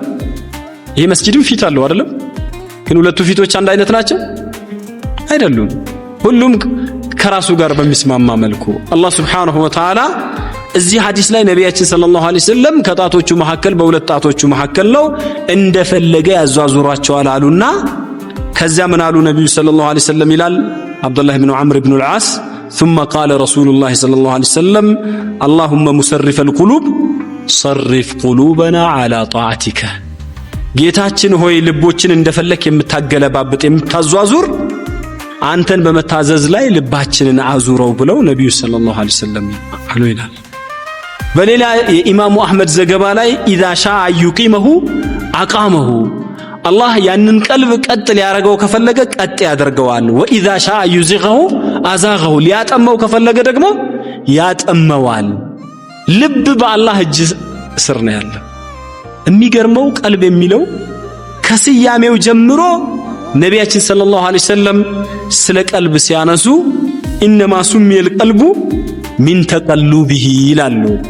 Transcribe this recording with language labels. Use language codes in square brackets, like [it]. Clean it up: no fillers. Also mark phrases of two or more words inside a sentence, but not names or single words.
[am] ይሄ መስጂድም ፊት አለው አይደለም? ግን ሁለቱ ፊቶች አንድ አይነት ናቸው አይደሉም። ሁሉም ከራሱ ጋር በሚስማማ መልኩ አላህ [ar] سبحانه وتعالى [am] እዚህ ሐዲስ ላይ ነቢያችን [ar] صلى الله عليه وسلم [am] ከጣቶቹ መካከል በሁለት ጣቶቹ መካከል ነው እንደፈለገ ያዟዙራቸዋል አሉና ከዚያ ምን አሉ ነብዩ [ar] صلى الله عليه [am] ወሰለም ይላል አብዱላህ ኢብኑ ዐምር ኢብኑ አልዓስ [ar] ثم قال رسول الله صلى الله عليه وسلم اللهم مصرف القلوب صرف قلوبنا على طاعتك [am] ጌታችን ሆይ ልቦችን እንደፈለክ የምታገለባብጥ የምታዟዙር አንተን በመታዘዝ ላይ ልባችንን አዙረው ብለው ነብዩ [ar] صلى الله عليه وسلم [am] አሉ ይላል። በሌላ የኢማሙ አሕመድ ዘገባ ላይ [ar] إذا شاء يقيمه أقامه [am] አላህ ያንን ቀልብ ቀጥ ሊያረገው ከፈለገ ቀጥ ያደርገዋል። [ar] وإذا شاء يزغه أزاغه [am] ሊያጠመው ከፈለገ ደግሞ ያጠመዋል። ልብ በአላህ እጅ ስር ነው ያለው። የሚገርመው ቀልብ የሚለው ከስያሜው ጀምሮ ነቢያችን [ar] صلى الله عليه وسلم [am] ስለ ቀልብ ሲያነሱ [ar] إنما سمي القلب من تقلبه [am] ይላሉ።